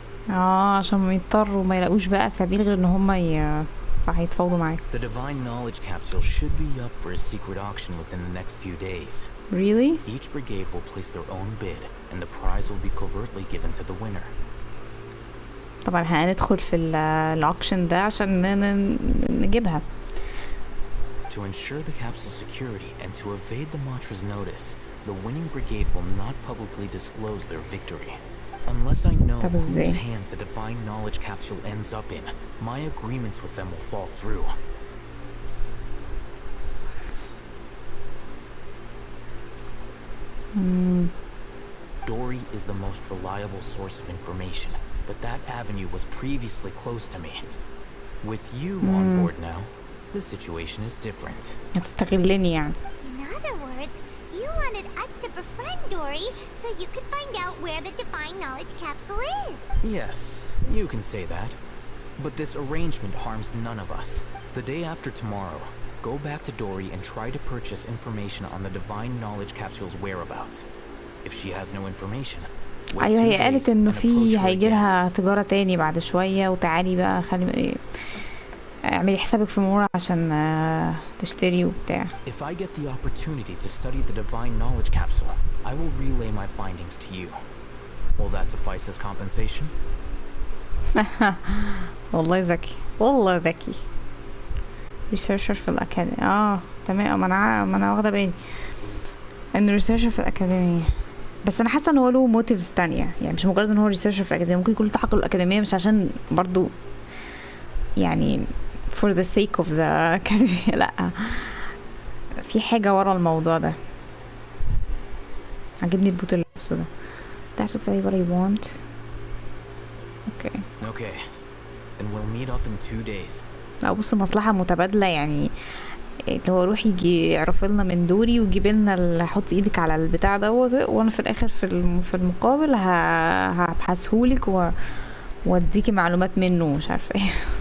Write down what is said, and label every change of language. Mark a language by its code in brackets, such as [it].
[ar] عشان يضطروا ما يلاقوش بقى سبيل غير ان هم صح يتفاوضوا معاك. [en] The divine knowledge capsule should be up for a secret auction within the next few days. Really? Each brigade will place their own bid, and the prize will be covertly given to the winner. [ar] طبعا هندخل في الauction ده عشان نجيبها. [en] To ensure the capsule's security and to evade the Matra's notice, the winning brigade will not publicly disclose their victory. Unless I know whose hands the divine knowledge capsule ends up in, my agreements with them will fall through. Dory is the most reliable source of information, but that avenue was previously closed to me. With you on board now, the situation is different. [ar] هتستغلني يعني. [en] In other words, you wanted us to befriend Dory so you could find out where the divine knowledge capsule is. Yes, you can say that. But this arrangement harms none of us. The day after tomorrow, go back to Dory and try to purchase information on the divine knowledge capsule's whereabouts. If she has no information, [ar] ايوه هي قالت انه في هيجيلها تجارة تاني بعد شوية وتعالي بقى خلي اعملي حسابك في مرة عشان تشتري وبتاع. [en] If I get the opportunity to study the divine knowledge capsule, I will relay my findings to you. Will that suffice as compensation? [ar] والله ذكي والله ذكي. researcher في الأكاديمية تمام. ما أنا واخدة بالي إنه researcher في الأكاديمية، بس أنا حاسة إن هو له motives تانية، يعني مش مجرد إن هو researcher في الأكاديمية، ممكن يكون التحق بالأكاديمية مش عشان برضو يعني [en] for the sake of the academy. [ar] لأ، في حاجة ورا الموضوع ده. عجبني البوت اللي لابسه ده. [en] That's exactly what I want. Okay. Then we'll meet up in 2 days. [ar] لا بص، مصلحة متبادلة يعني، اللي هو روح يجي يعرف لنا من دوري ويجيب لنا حط ايدك على البتاع دوت، وانا في الاخر في المقابل هبحثهولك واديكي معلومات منه مش عارفه ايه.